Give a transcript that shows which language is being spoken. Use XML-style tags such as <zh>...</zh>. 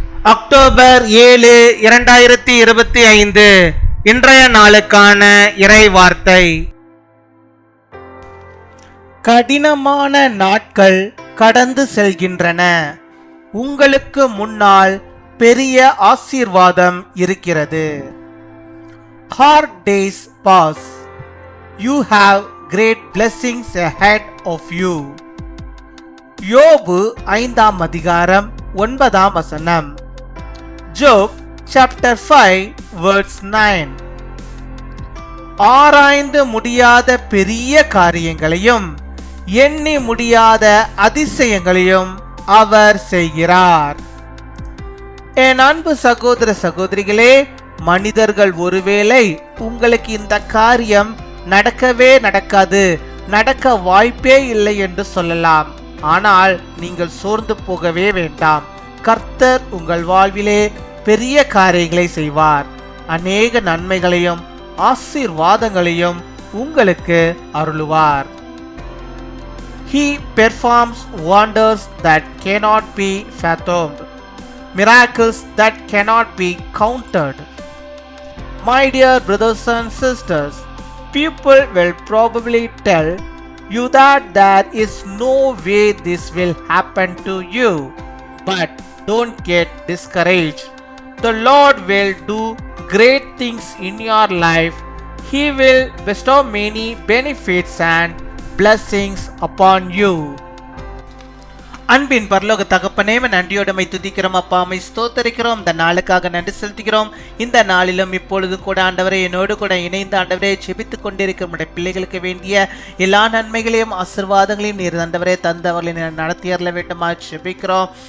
<ta>October 7, 2025 இன்றைய நாளுக்கான இறை வார்த்தை. கடினமான நாட்கள் கடந்து செல்கின்றன. உங்களுக்கு முன்னால் பெரிய ஆசீர்வாதம் இருக்கிறது.</ta> <en>Hard days pass. You have great blessings ahead of you.</en> <ta>யோபு 5ஆம் அதிகாரம் 9ஆம் வசனம்.</ta> <en>Job chapter 5 verse 9.</en> <ta>ஆராய்ந்து முடியாத பெரிய காரியங்களையும் எண்ணி முடியாத அதிசயங்களையும் அவர் செய்கிறார். என் அன்பு சகோதர சகோதரிகளே, மனிதர்கள் ஒருவேளை உங்களுக்கு இந்த காரியம் நடக்கவே நடக்காது, நடக்க வாய்ப்பே இல்லை என்று சொல்லலாம். ஆனால் நீங்கள் சோர்ந்து போகவே வேண்டாம். கர்த்தர் உங்கள் வாழ்விலே பெரிய காரியங்களை செய்வார். அநேக நன்மைகளையும் ஆசீர்வாதங்களையும் உங்களுக்கு அருளுவார்.</ta> <en>He performs wonders that cannot be fathomed, miracles that cannot be counted. My dear brothers and sisters, people will probably tell you that there is no way this will happen to you. But don't get discouraged. The Lord will do great things in your life. He will bestow many benefits and blessings upon you.</en> <ta>அன்பின் பரலோக தகப்பனே, நன்றியோடமை துதிக்கிறோம் அப்பா, அம்மை ஸ்தோத்தரிக்கிறோம். இந்த நாளுக்காக நன்றி செலுத்துகிறோம். இந்த நாளிலும் இப்பொழுது கூட ஆண்டவரே என்னோடு கூட இணைந்து ஆண்டவரே ஜெபித்துக் கொண்டிருக்கிற நம்முடைய பிள்ளைகளுக்கு வேண்டிய எல்லா நன்மைகளையும் ஆசீர்வாதங்களையும் நீர் ஆண்டவரே தந்தவர்களை நடத்தி அருள வேண்டுமா ஜெபிக்கிறோம்.</ta>